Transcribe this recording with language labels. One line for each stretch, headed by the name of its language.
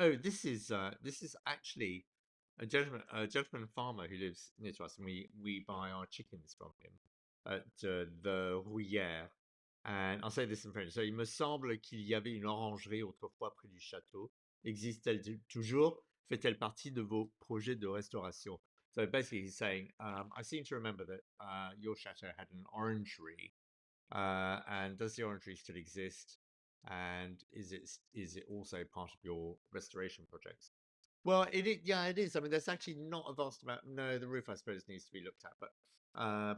English: Oh, this is actually a gentleman farmer who lives near to us, and we buy our chickens from him at the Rouillère. And I'll say this in French. So,
French: il me semble qu'il y avait une orangerie autrefois près du château. Existe-t-elle toujours? Fait-elle partie de vos projets de restauration?
English: So basically, he's saying, I seem to remember that your chateau had an orangery, and does the orangery still exist? And is it also part of your restoration projects? Well, it is. I mean, there's actually not a vast amount. No, the roof, I suppose, needs to be looked at.